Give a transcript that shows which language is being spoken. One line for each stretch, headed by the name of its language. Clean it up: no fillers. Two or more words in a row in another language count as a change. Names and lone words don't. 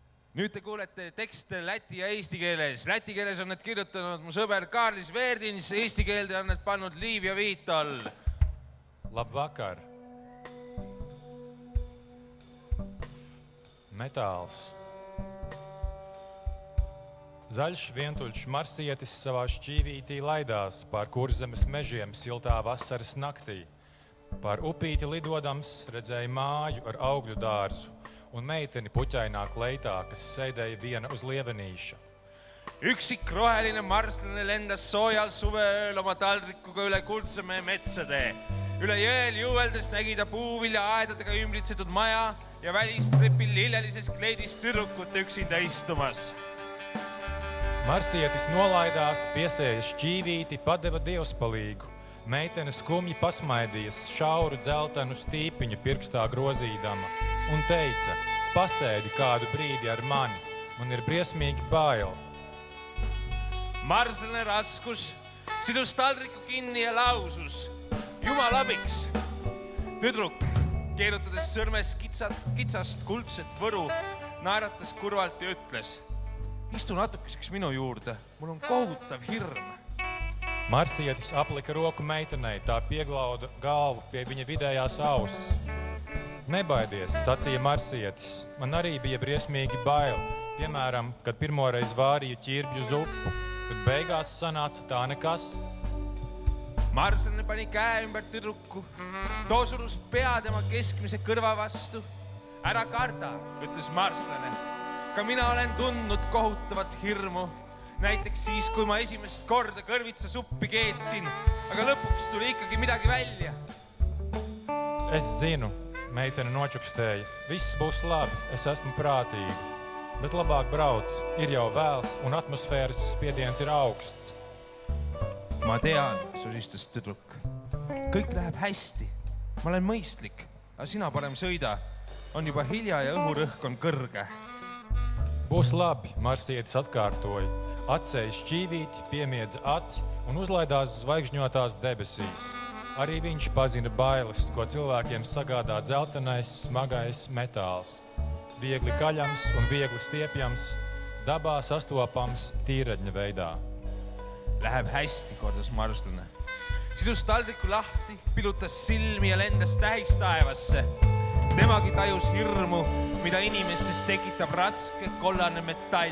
Estonian: Nüüd te kuulete tekste läti ja eesti keeles. Läti keeles on need kirjutanud mu sõber Kaarlis Verdins, eesti keelde on need pannud Liiv ja Viital.
Latvian: Labvakar. Metāls. Zaļš vientuļš marsietis savā šķīvītī laidās pār Kurzemes mežiem siltā vasaras naktī. Pār upīti lidodams redzēja māju ar augļu dārzu un meiteni puķainā kleitā, kas sēdēja viena uz lievenīša.
Estonian: Üksik roheline marslane lendas soojal suveööl oma taldrikuga üle Kuldsemäe metsade. Üle jõel juueldes nägi ta puuvilja aedadega ümbritsetud maja ja välistrepil lillelises kleidis tüdrukut üksinda istumas.
Latvian: Marsietis nolaidās, piesēja šķīvīti, padeva dievspalīgu. Meitene skumji pasmaidījas šauru dzeltenu stīpiņu pirkstā grozīdama un teica, pasēdi kādu brīdi ar mani, man ir briesmīgi bail.
Estonian: Marslane raskus, sidus taldriku kinni ja lausus, Jumal abiks. Tüdruk, keerutades sõrmes kitsast kuldset võru, naeratas kurvalt ja ütles, istu natukeseks minu juurde, mul on kohutav hirm.
Latvian: Marsietis aplika roku meitenei, tā pieglauda galvu pie viņa vidējās auss. Nebaidies, sacīja Marsietis, man arī bija briesmīgi bail, piemēram, kad pirmoreiz vārīju ķirbju zupu, kad beigās sanāca tā nekas.
Estonian: Marslane pani käe ümber tüdruku, too surus pea tema keskmise kõrva vastu. Ära karda, ütles Marslane, ka mina olen tundnud kohutavat hirmu. Näiteks siis, kui ma esimest korda kõrvitsa suppi keetsin, aga lõpuks tuli ikkagi midagi välja.
Latvian: Es zinu, meitene nočukstēja. Viss būs labi, es esmu prātīga. Bet labāk brauc, ir jau vēls un atmosfēras spiediens ir augsts.
Estonian: Ma tean, susistas tüdruk. Kõik läheb hästi. Ma olen mõistlik, aga sina parem sõida. On juba hilja ja õhurõhk on kõrge.
Latvian: Būs labi, Marsietis atkārtoja. Atsēja šķīvīti, piemiedza aci un uzlaidās zvaigžņotās debesīs. Arī viņš pazina bailes, ko cilvēkiem sagādā dzeltenais, smagais metāls. Viegli kaļams un viegli stiepjams, dabā sastopams tīraģņa veidā.
Estonian: Läheb hästi, kordas Marslane. Sidus taldriku lahti, pilutas silmi ja lendas tähistaevasse. Temagi tajus hirmu, mida inimestes tekitab raske kollane metall.